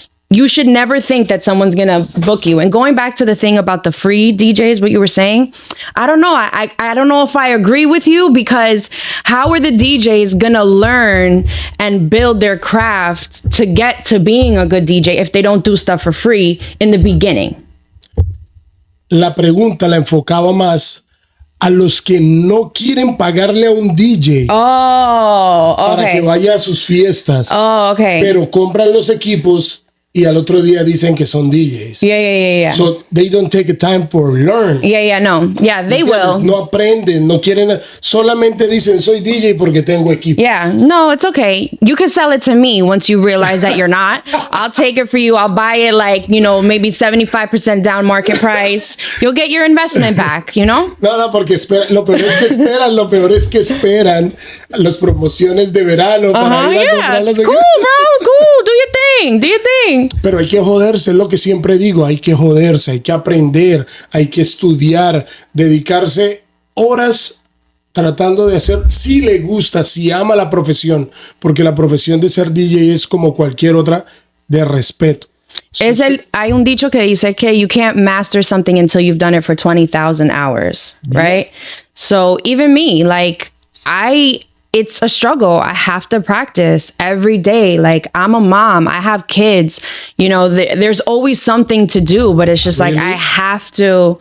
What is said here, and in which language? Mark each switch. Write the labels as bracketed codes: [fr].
[en] You should never think that someone's going to book you. And going back to the thing about the free DJs, what you were saying, I don't know. I don't know if I agree with you, because how are the DJs going to learn and build their craft to get to being a good DJ if they don't do stuff for free in the beginning? [es] La pregunta la enfocaba más a los que no quieren pagarle a un DJ para que vaya a sus fiestas. Pero compran los equipos y al otro día dicen que son DJs. [en] Yeah. So they don't take a time for learn. No. Yeah, they will. [es] No aprenden, no quieren, solamente dicen soy DJ porque tengo equipo. [en] Yeah, no, it's okay. You can sell it to me once you realize that you're not. I'll take it for you. I'll buy it like, you know, maybe 75% down market price. You'll get your investment back, you know? [es] No, porque lo peor es que esperan las promociones de verano para ir a comprar los equipos. [en] Cool, bro, cool. Do your thing. [es] Pero hay que joderse, es lo que siempre digo, hay que joderse, hay que aprender, hay que estudiar, dedicarse horas tratando de hacer, si le gusta, si ama la profesión, porque la profesión de ser DJ es como cualquier otra, de respeto. Hay un dicho que dice que [en] you can't master something until you've done it for 20,000 hours, right? So even me, like, it's a struggle. I have to practice every day. Like, I'm a mom. I have kids. You know, there's always something to do, but it's just like, I have to.